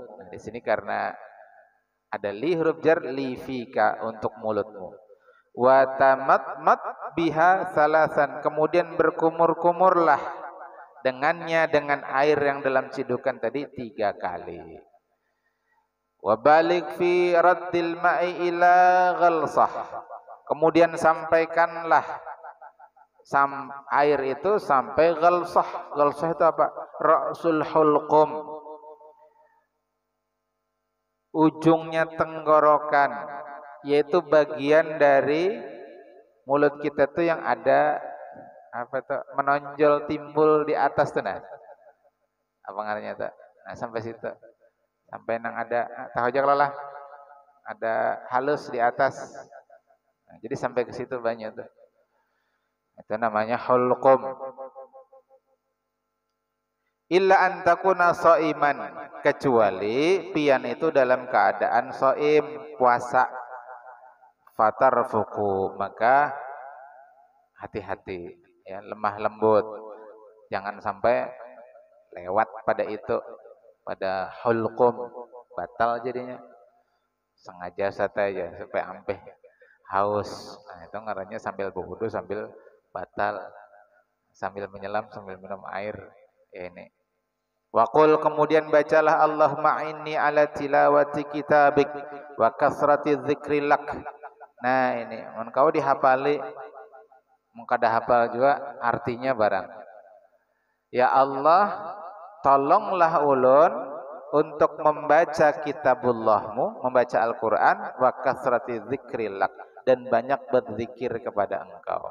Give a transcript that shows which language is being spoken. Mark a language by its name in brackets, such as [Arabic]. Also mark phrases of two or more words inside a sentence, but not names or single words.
[Indonesian] Nah, di sini karena ada li huruf jar, [Arabic] لفيك, [Indonesian] untuk mulutmu. [Arabic] وتمضمض بها ثلاثا, [Indonesian] kemudian berkumur-kumurlah dengannya dengan air yang dalam cidukan tadi 3 kali. [Arabic] وبالغ في رد الماء إلى الغلصمة, [Indonesian] kemudian sampaikanlah air itu sampai ghalsah. Ghalsah itu apa? [Arabic] رأس الحلقوم, [Indonesian] ujungnya tenggorokan, yaitu bagian dari mulut kita tuh yang ada apa tuh menonjol timbul di atas tuh, nah apa ngarannya tuh, nah sampai situ, sampai nang ada tahu aja kalau lah ada halus di atas, nah, jadi sampai ke situ banyak tuh, itu namanya hulqum. [Arabic] إلا أن تكون صائما, [Indonesian] kecuali pian itu dalam keadaan shaim, puasa. Fatarfuku, maka hati-hati, ya, lemah lembut, jangan sampai lewat pada itu, pada hulqum, batal jadinya. [Banjar] Sengaja saja supaya ampeh haus. Nah, itu ngarannya sambil berwudu sambil batal, sambil menyelam sambil minum air, ya ini. [Indonesian] Waqul, kemudian bacalah [Arabic] اللهم أعني على تلاوة كتابك وكثرة ذكر لك. [Banjar] Nah ini, engkau dihafali, mengkada hafal juga artinya barang. Ya Allah, tolonglah ulun untuk membaca kitabullahmu, membaca Al-Quran, [Arabic] وكثرة ذكرك, [Banjar] dan banyak berzikir kepada engkau.